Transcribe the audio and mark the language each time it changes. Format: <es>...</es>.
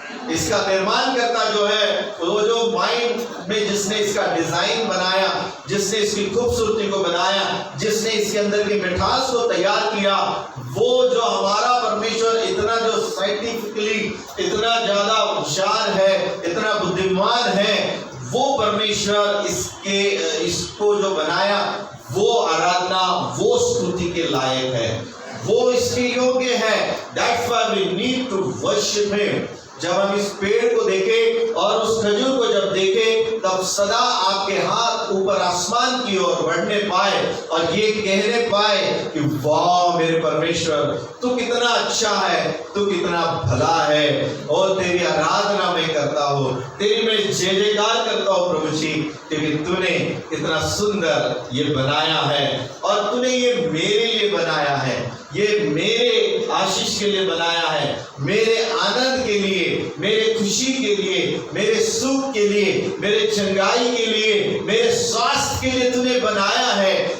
<hi>इसका निर्माण करता जो है, वो जो माइंड में जिसने इसका डिजाइन बनाया, जिसने इसकी खूबसूरती को बनाया, जिसने इसके अंदर की मिठास को तैयार किया, वो जो हमारा परमेश्वर इतना जो साइंटिफिकली इतना ज्यादा होशियार है, इतना बुद्धिमान है, वो परमेश्वर इसको जो बनाया वो आराधना, वो स्तुति के लायक है, वो इसके योग्य है।</hi> <en>That's why we need to worship him।</en> <hi>जब हम इस पेड़ को देखें और उस खजूर को जब देखें, तब सदा आपके हाथ ऊपर आसमान की ओर बढ़ने पाए और ये कहने पाए कि वाह मेरे परमेश्वर, तू कितना अच्छा है, तू कितना भला है, और तेरी आराधना मैं करता हूँ, तेरी मैं जय जयकार करता हूँ प्रभु जी, क्योंकि तूने इतना सुंदर ये बनाया है और तूने ये मेरे लिए बनाया है, ये मेरे आशीष के लिए बनाया है, मेरे आनंद के लिए, मेरे खुशी के लिए, मेरे सुख के लिए, मेरे चंगाई के लिए, मेरे स्वास्थ्य के लिए तूने बनाया है।</hi>